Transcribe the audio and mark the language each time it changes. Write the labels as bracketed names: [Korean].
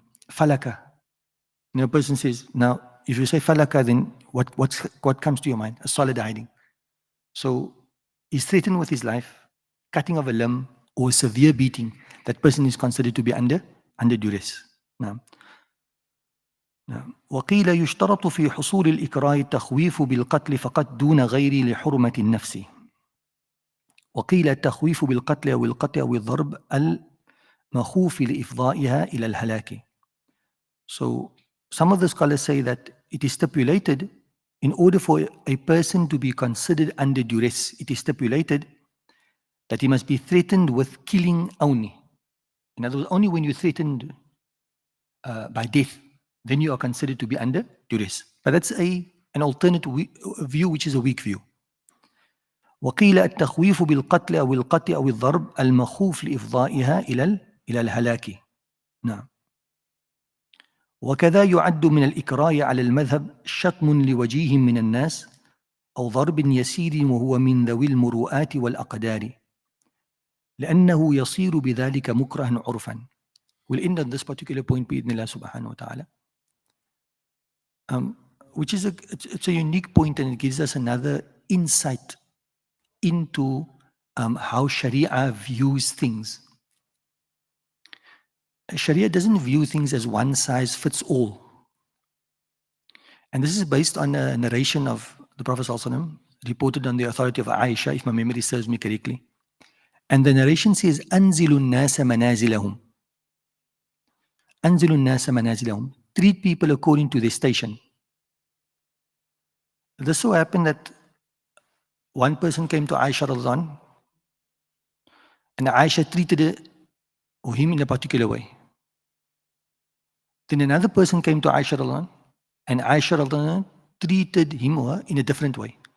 [English] Falaka. A person says, now, if you say falaka, then what comes to your mind? A solid hiding. So he's threatened with his life, cutting of a limb, or severe beating. That person is considered to be under duress. [Arabic] Now, وقيل يشترط في حصول الإكراه التخويف بالقتل فقط دون غير لحرمة النفس. وقيل التخويف بالقتل أو القطع أو الضرب المخوف لإفضائها إلى الهلاك. [English] So some of the scholars say that it is stipulated, in order for a person to be considered under duress, it is stipulated that he must be threatened with killing only. In other words, only when you're threatened by death, then you are considered to be under duress. But that's an alternate view, which is a weak view. [Arabic] وقيل التخويف بالقتل أو القطع أو الضرب المخوف لإفضائها إلى الهلاك. نعم. وكذا يعد من الإكراه على المذهب شتم لوجيه من الناس أو ضرب يسير وهو من ذوي المروءات والأقدار لأنه يصير بذلك مكرها عرفا. [English] We'll end on this particular point [Arabic] بإذن الله سبحانه وتعالى. [English] Which is it's a unique point, and it gives us another insight into how Sharia views things. Sharia doesn't view things as one size fits all. And this is based on a narration of the Prophet ﷺ, reported on the authority of Aisha, if my memory serves me correctly. And the narration says, [Arabic] أنزلوا الناس منازلهم. أنزلوا الناس منازلهم. [English] treat people according to their station. This so happened that one person came to Aisha radiallahu anha, and Aisha treated him in a particular way. Then another person came to Aisha radiallahu anha, and Aisha radiallahu anha treated him or her in a different way.